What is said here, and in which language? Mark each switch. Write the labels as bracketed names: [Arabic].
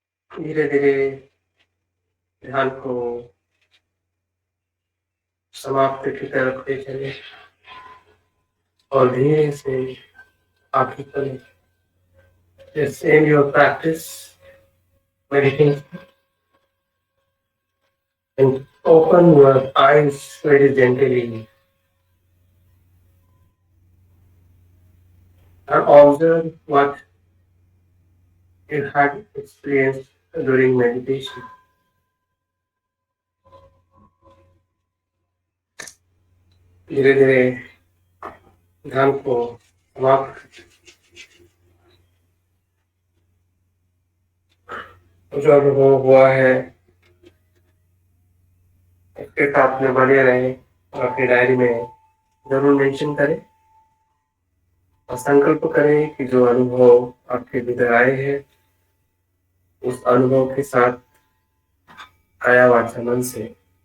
[Hindi] धीरे धीरे ध्यान को समाप्ति की तरफ ले चले और धीरे से आगे चले। [English] Just end your practice, meditation, and open your eyes very gently and observe what you had experienced during meditation. [Hindi] धीरे धीरे ध्यान को समाप्त जो अनुभव हुआ है इसके साथ में बने रहे और अपनी डायरी में जरूर मेंशन करें और संकल्प करें कि जो अनुभव आपके भीतर आए हैं उस अनुभव के साथ काया वाचा मन से